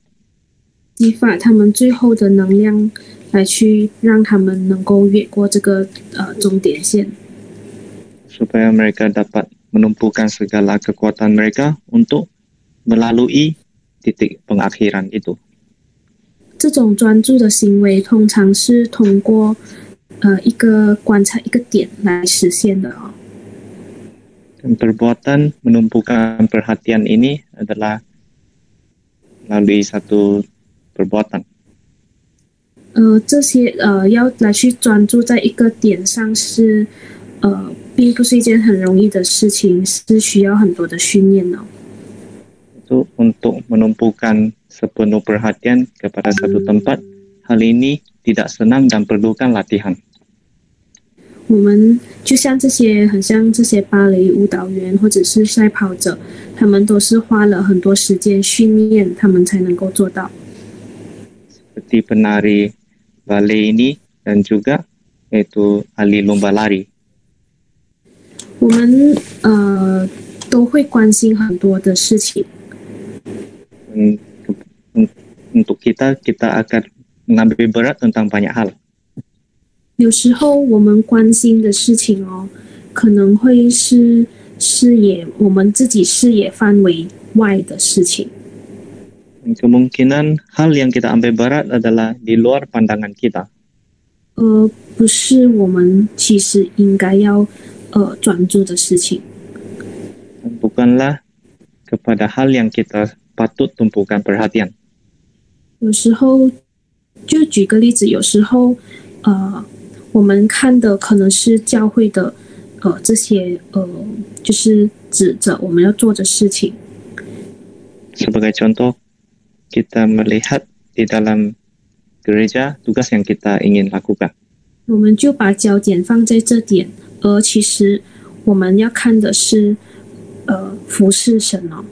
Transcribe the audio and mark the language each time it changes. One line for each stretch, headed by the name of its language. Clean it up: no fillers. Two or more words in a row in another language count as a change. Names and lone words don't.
Chinese: 激发他们最后的能量，来去让他们能够越过这个终点线。
Malay: Supaya mereka dapat menumpukan segala kekuatan mereka untuk melalui titik pengakhiran itu.
Chinese: 这种专注的行为通常是通过一个观察一个点来实现的哦。
Malay: Dan perbuatan menumpukan perhatian ini adalah melalui satu perbuatan.
Chinese: 这些要来去专注在一个点上是并不是一件很容易的事情，是需要很多的训练哦。
Malay: Itu untuk menumpukan sepenuh perhatian kepada satu tempat, hal ini tidak senang dan perlukan latihan.
Chinese: 我们就像这些很像这些芭蕾舞蹈员或者是赛跑者，他们都是花了很多时间训练，他们才能够做到。
Malay: Seperti penari ballet ini dan juga yaitu ahli lomba lari.
Chinese: 我们都会关心很多的事情。
Malay: Untuk kita akan mengambil berat tentang banyak hal.
Chinese: 有时候我们关心的事情可能会是我们自己视野范围外的事情。
Malay: Kemungkinan hal yang kita ambil berat adalah di luar pandangan kita.
Chinese: 不是我们其实应该要专注的事情。
Malay: Bukanlah kepada hal yang kita patut tumpukan perhatian.
Chinese: 有时候，就举个例子，有时候我们看的可能是教会的这些就是指着我们要做的事情。
Malay: Sebagai contoh, kita melihat di dalam gereja tugas yang kita ingin lakukan.
Chinese: 我们就把焦点放在这点，而其实我们要看的是服侍神哦。